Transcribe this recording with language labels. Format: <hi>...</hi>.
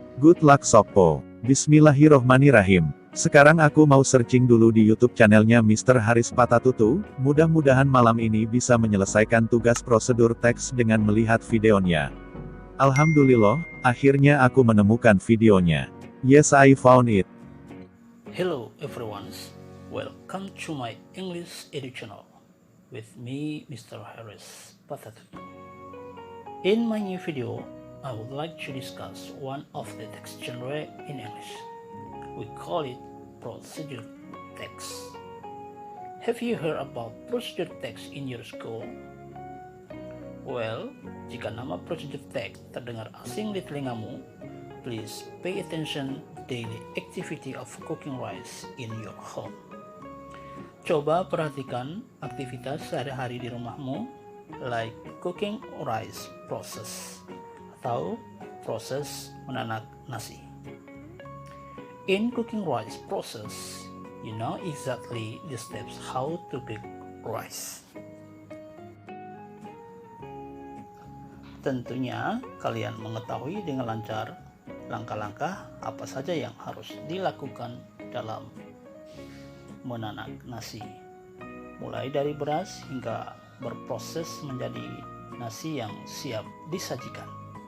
<en>Good luck</en> <id>Sopo. Bismillahirrohmanirrahim. Sekarang aku mau searching dulu di YouTube channelnya Mr. Haris Patatutu, mudah-mudahan malam ini bisa menyelesaikan tugas prosedur teks dengan melihat videonya. Alhamdulillah, akhirnya aku menemukan videonya.</id> <en>Yes I found it. Hello everyone, welcome to my English Edu channel, with me Mr. Haris Patatutu. In my new video, I would like to discuss one of the text genre in English. We call it procedure text. Have you heard about procedure text in your school? Well,</en> <id>jika nama</id> <en>procedure text</en> <id>terdengar asing di telingamu,</id> <en>please pay attention daily activity of cooking rice in your home.</en> <id>Coba perhatikan aktivitas sehari-hari di rumahmu,</id> <en>like cooking rice process,</en> <id>atau proses menanak nasi.</id> <en>In cooking rice process, you know exactly the steps how to cook rice.</en> <id>Tentunya kalian mengetahui dengan lancar langkah-langkah apa saja yang harus dilakukan dalam menanak nasi, mulai dari beras hingga berproses menjadi nasi yang siap disajikan.</id>